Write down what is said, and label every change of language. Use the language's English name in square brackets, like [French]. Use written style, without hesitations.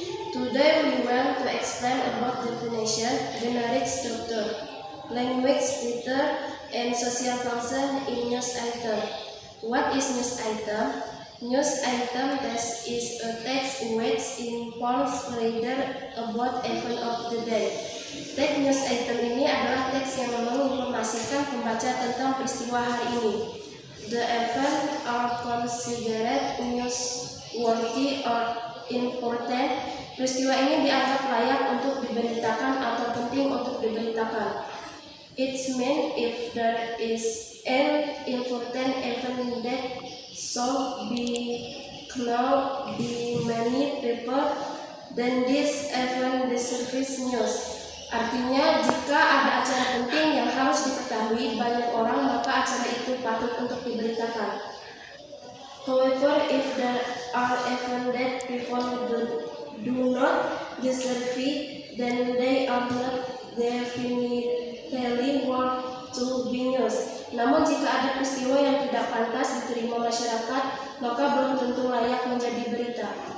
[English] Today we want to explain about definition, generic structure, language splitter, and social function in news item. What is news item? News item text is a text which informs reader about event of the day. [Indonesian] Teks news item ini adalah teks yang menginformasikan pembaca tentang peristiwa hari ini. [English] The event are considered newsworthy or important. [Indonesian] Peristiwa ini dianggap layak untuk diberitakan atau penting untuk diberitakan. [English] It means if there is an important event that should be known by many people, then this event deserves news. [Indonesian] Artinya, jika ada acara penting yang harus diketahui banyak orang, maka acara itu patut untuk diberitakan. [English] However, if there are events that people do not deserve it, then they are not definitely worth to be news. [Indonesian] Namun, jika ada peristiwa yang tidak pantas diterima masyarakat, maka belum tentu layak menjadi berita.